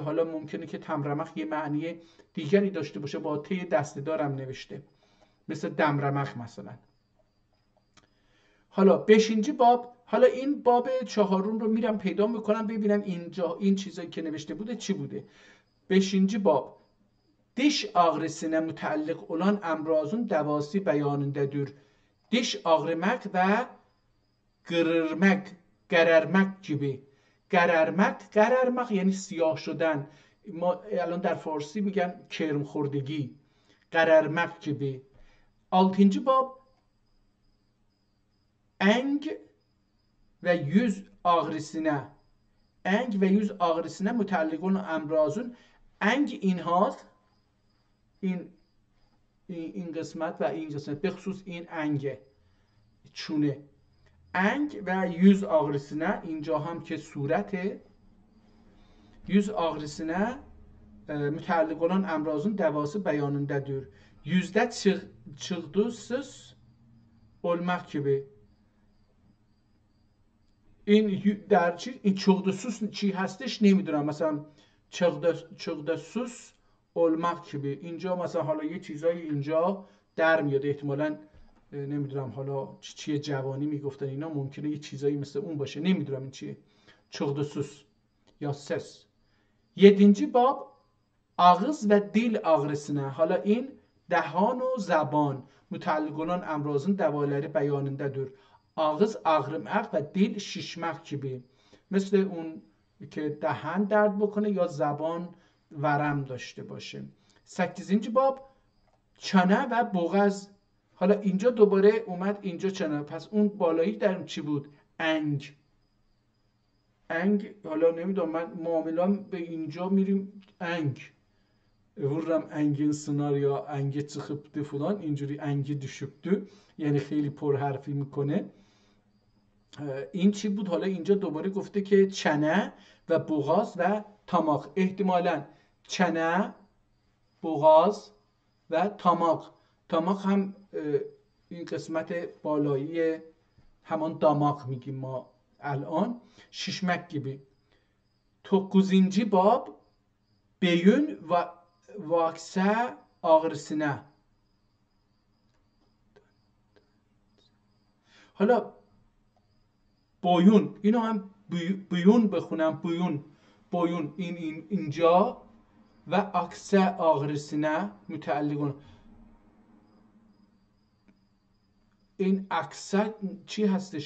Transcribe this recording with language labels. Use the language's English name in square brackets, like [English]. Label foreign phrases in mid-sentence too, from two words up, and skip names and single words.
[Persian] حالا ممکنه که تمرمخ یه معنی دیگری داشته باشه، با ته دسته دارم نوشته، مثل دمرمخ مثلا. حالا 5. باب، حالا این باب 4 رو میرم پیدا میکنم ببینم اینجا این چیزایی که نوشته بوده چی bode. 5. [Turkish] باب diş ağrısına müteallik olan emrazın devası beyanındadır. Diş ağrımak ve gerermek gibi. [Persian] gerermek یعنی سیاه شدن. ما الان در فارسی میگن کرم خوردگی. [Turkish] gerermek gibi. 6. باب eng ve yüz ağrısına müteallik olan emrazın eng [Persian] اینهاست، این قسمت و این قسمت، به خصوص این انگه، چونه. انگ و [Turkish] yüz ağrısına [Persian] اینجا هم که صورته. [Turkish] yüz ağrısına müteallik olan emrazın devası beyanındadır. Yüzde çıktıysız olmak gibi. [Persian] این در چی؟ این çıktıysız چی هستش نمیدونم. مثلا [Turkish] çıktıysız olmak gibi. [Persian] اینجا مثلا حالا یه چیزایی اینجا در میاد، احتمالاً نمیدونم حالا چیه جوانی میگفتن اینا، ممکنه یه چیزایی مثل اون باشه، نمیدونم این چیه. çıktıysız یا ses. 7. [Turkish] باب ağız ve dil ağrısına. [Persian] حالا این دهان و زبان [Turkish] müteallik olan emrazın devaları beyanındadır. ağız ağrımak و dil şişmek gibi. [Persian] مثل اون که دهان درد بکنه یا زبان ورم داشته باشه. [Turkish] 8. bab çene ve boğaz. [Persian] حالا اینجا دوباره اومد اینجا چانه، پس اون بالایی در چی بود؟ انگ. حالا نمیدونم، من معاملام به اینجا میریم انگ. [Azerbaijani] vururam engin sınar ya enge çıkıptı falan, [Persian] اینجوری [Azerbaijani] engi düşüptü، [Persian] یعنی خیلی پر حرفی میکنه. این چی بود؟ حالا اینجا دوباره گفته که [Turkish] çene ve boğaz ve tamak. [Persian] احتمالاً [Turkish] çene, boğaz ve tamak. [Persian] تاماق هم این قسمت بالایی همان داماغ میگیم ما الان. [Turkish] ششمک gibi. 9. باب beyin ve vakse ağrısına. [Persian] حالا بویون، اینو هم بیون بخونم، بویون این اینجا و [Turkish] akse ağrısına müteallik. [Persian] این اکسه چی هستش؟